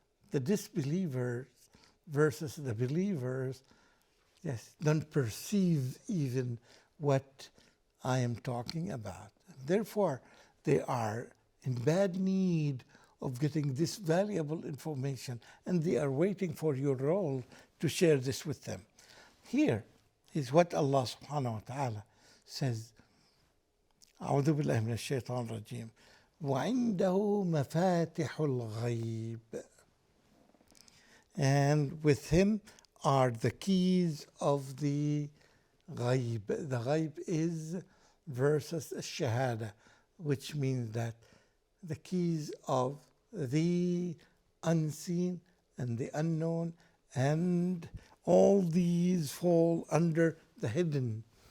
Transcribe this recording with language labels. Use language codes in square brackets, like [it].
[en] The disbelievers versus the believers, yes, don't perceive even what I am talking about. Therefore, they are in bad need of getting this valuable information, and they are waiting for your role to share this with them. Here is what Allah subhanahu wa ta'ala says. [ar] أعوذ بالله من الشيطان الرجيم وعنده مفاتح الغيب. [en] And with him are the keys of the ghaib. The ghaib is versus shahada, which means that the keys of the unseen and the unknown, and all these fall under the hidden.